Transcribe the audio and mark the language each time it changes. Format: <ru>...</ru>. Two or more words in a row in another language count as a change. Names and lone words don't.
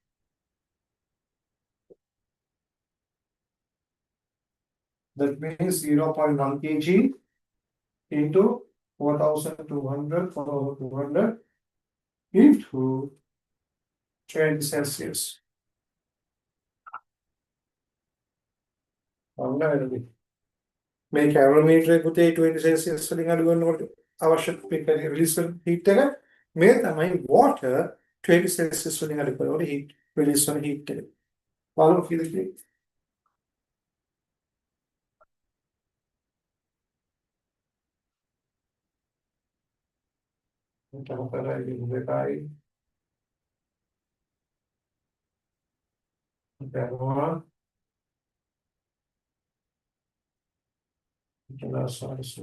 <en>That means 0.1 kg into 4,200 into 20 Celsius.</en> <si>මේ calorimeter පුතේ 20 Celsius වලින් අඩු කරනකොට අවශ්‍ය</si> <en>release heat</en> <si>එක මේ තමයි water 20 Celsius වලින් අඩු කරනකොට</si> <en>heat release</en> <si>වෙන heat එක. බලමු කීයද?</si> <pt>Então, peraí, vamos ver aí. Pega uma. Aquela só isso.</pt>